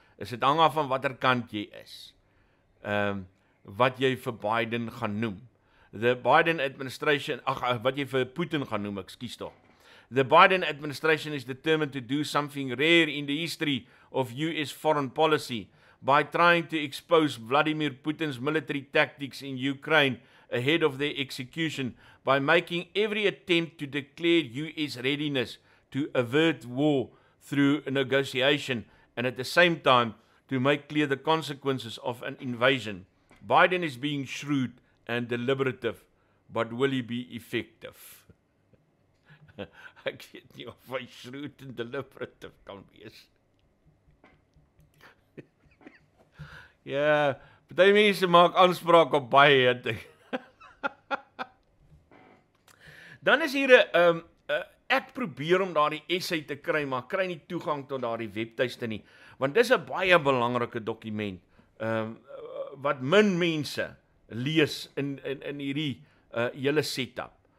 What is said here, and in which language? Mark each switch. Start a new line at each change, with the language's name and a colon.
Afrikaans: Is dit hang af van watter kant jy is. Wat jy vir Biden gaan noem.
English: The Biden administration,
Afrikaans: wat jy vir Putin gaan noem, ekskuus tog.
English: The Biden administration is determined to do something rare in the history of US foreign policy by trying to expose Vladimir Putin's military tactics in Ukraine ahead of their execution by making every attempt to declare US readiness to avert war through a negotiation and at the same time to make clear the consequences of an invasion. Biden is being shrewd and deliberative, but will he be effective?
Afrikaans: Ek weet nie of hy shrewd en deliberative kan wees. Ja, party mense maak aanspraak op baie. Dan is hier 'n ek probeer om daardie essay te kry, maar kry nie toegang tot daardie webtuiste nie, want dis 'n baie belangrike dokument wat min mense lees in hierdie hele setup.